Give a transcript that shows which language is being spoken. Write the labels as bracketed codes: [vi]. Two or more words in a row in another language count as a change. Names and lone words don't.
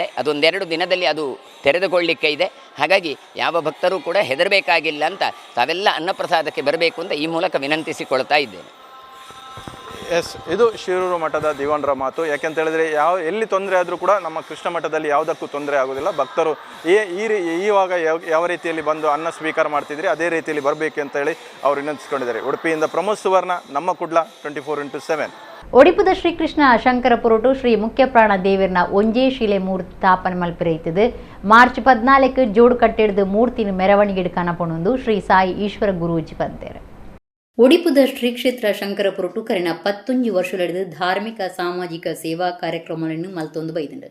[kn] ಅದೊಂದೆರಡು ದಿನದಲ್ಲಿ ಅದು ತೆರೆದುಕೊಳ್ಳಲಿಕ್ಕೆ ಇದೆ. ಹಾಗಾಗಿ ಯಾವ ಭಕ್ತರೂ ಕೂಡ ಹೆದರಬೇಕಾಗಿಲ್ಲ ಅಂತ ತಾವೆಲ್ಲ ಅನ್ನಪ್ರಸಾದಕ್ಕೆ ಬರಬೇಕು ಅಂತ ಈ ಮೂಲಕ ವಿನಂತಿಸಿಕೊಳ್ತಾ ಇದ್ದೇನೆ. ಎಸ್, ಇದು ಶಿರೂರು ಮಠದ ದಿವಾನರ ಮಾತು. ಯಾಕೆಂತ ಹೇಳಿದರೆ ಎಲ್ಲಿ ತೊಂದರೆ ಆದರೂ ಕೂಡ ನಮ್ಮ ಕೃಷ್ಣ ಮಠದಲ್ಲಿ ಯಾವುದಕ್ಕೂ ತೊಂದರೆ ಆಗೋದಿಲ್ಲ. ಭಕ್ತರು ಈವಾಗ ಯಾವ ರೀತಿಯಲ್ಲಿ ಬಂದು ಅನ್ನ ಸ್ವೀಕಾರ ಮಾಡ್ತಿದ್ರಿ ಅದೇ ರೀತಿಯಲ್ಲಿ ಬರಬೇಕು ಅಂತ ಹೇಳಿ ಅವರು ವಿನಂತಿಸಿಕೊಂಡಿದ್ದಾರೆ. ಉಡುಪಿಯಿಂದ ಪ್ರಮೋದ್ ಸುವರ್ಣ, ನಮ್ಮ ಕುಡ್ಲ 24x7. [tcy] ಒಡಿಪುದ ಶ್ರೀಕೃಷ್ಣ ಶಂಕರ ಪುರೋಟು ಶ್ರೀ ಮುಖ್ಯ ಪ್ರಾಣ ದೇವರನ ಒಂಜೇ ಶಿಲೆ ಮೂರ್ತಿ ಸ್ಥಾಪನೆ ಮಲ್ಪಿರೈತದು. ಮಾರ್ಚ್ 14 ಜೋಡು ಕಟ್ಟಿಡ್ದು ಮೂರ್ತಿನ ಮೆರವಣಿಗೆ ಕನಪೊಂದು ಶ್ರೀ ಸಾಯಿ ಈಶ್ವರ ಗುರೂಜಿ ಬಂದೇರು. ಒಡಿಪುದ ಶ್ರೀ ಕ್ಷೇತ್ರ ಶಂಕರ ಪುರೋಟು ಕರೆನ 11 ವರ್ಷಗಳಿದ್ದು ಧಾರ್ಮಿಕ ಸಾಮಾಜಿಕ ಸೇವಾ ಕಾರ್ಯಕ್ರಮಗಳನ್ನು ಮಲ್ತೊಂದು ಬೈದಂಡು.